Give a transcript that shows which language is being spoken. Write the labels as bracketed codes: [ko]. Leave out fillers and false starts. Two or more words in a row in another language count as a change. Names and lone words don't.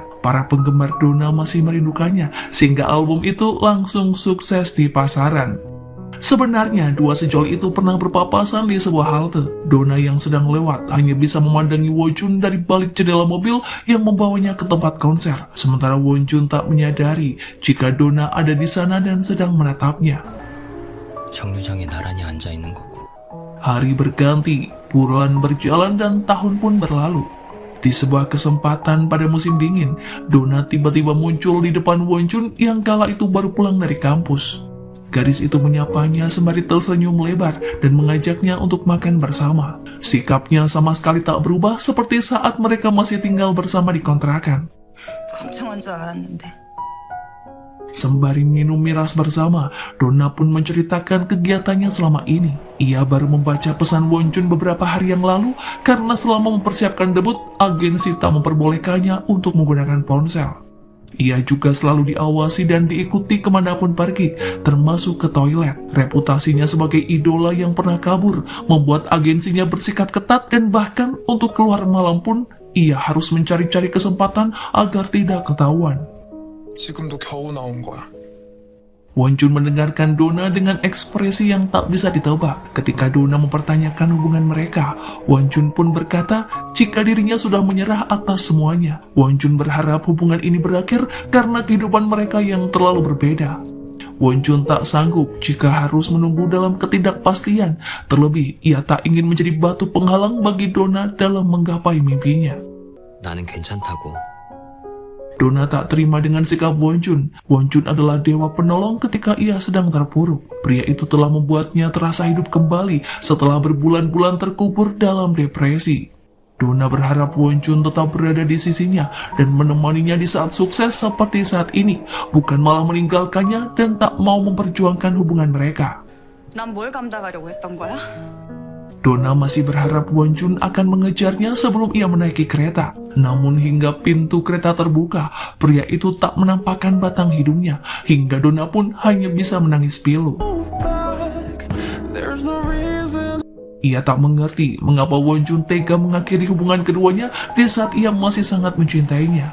[id] Para penggemar Donna masih merindukannya, sehingga album itu langsung sukses di pasaran. Sebenarnya, dua sejoli itu pernah berpapasan di sebuah halte. Donna yang sedang lewat hanya bisa memandangi Wonjun dari balik jendela mobil yang membawanya ke tempat konser. Sementara Wonjun tak menyadari jika Donna ada di sana dan sedang menatapnya. [ko] 정류장에 나란히 앉아 있는 거고. [id] Hari berganti, bulan berjalan dan tahun pun berlalu. Di sebuah kesempatan pada musim dingin, Donna tiba-tiba muncul di depan Wonjun yang kala itu baru pulang dari kampus. Gadis itu menyapanya sembari tersenyum lebar dan mengajaknya untuk makan bersama. Sikapnya sama sekali tak berubah seperti saat mereka masih tinggal bersama di kontrakan. [ko] 걱정한 줄 알았는데. [id] Sembari minum miras bersama, Donna pun menceritakan kegiatannya selama ini. Ia baru membaca pesan Wonjun beberapa hari yang lalu karena selama mempersiapkan debut, agensi tak memperbolehkannya untuk menggunakan ponsel. Ia juga selalu diawasi dan diikuti kemanapun pergi, termasuk ke toilet. Reputasinya sebagai idola yang pernah kabur membuat agensinya bersikap ketat dan bahkan untuk keluar malam pun ia harus mencari-cari kesempatan agar tidak ketahuan. [ko] 지금도 겨우 나온 거야. [id] Wonjun mendengarkan Donna dengan ekspresi yang tak bisa ditebak. Ketika Donna mempertanyakan hubungan mereka, Wonjun pun berkata jika dirinya sudah menyerah atas semuanya. Wonjun berharap hubungan ini berakhir karena kehidupan mereka yang terlalu berbeda. Wonjun tak sanggup jika harus menunggu dalam ketidakpastian. Terlebih, ia tak ingin menjadi batu penghalang bagi Donna dalam menggapai mimpinya. [ko] 나는 괜찮다고. [id] Donna tak terima dengan sikap Wonjun. Wonjun adalah dewa penolong ketika ia sedang terpuruk. Pria itu telah membuatnya terasa hidup kembali setelah berbulan-bulan terkubur dalam depresi. Donna berharap Wonjun tetap berada di sisinya dan menemaninya di saat sukses seperti saat ini, bukan malah meninggalkannya dan tak mau memperjuangkan hubungan mereka. [ko] 난 뭘 감당하려고 했던 거야? [id] Donna masih berharap Wonjun akan mengejarnya sebelum ia menaiki kereta. Namun hingga pintu kereta terbuka, pria itu tak menampakkan batang hidungnya, hingga Donna pun hanya bisa menangis pilu. Ia tak mengerti mengapa Wonjun tega mengakhiri hubungan keduanya di saat ia masih sangat mencintainya.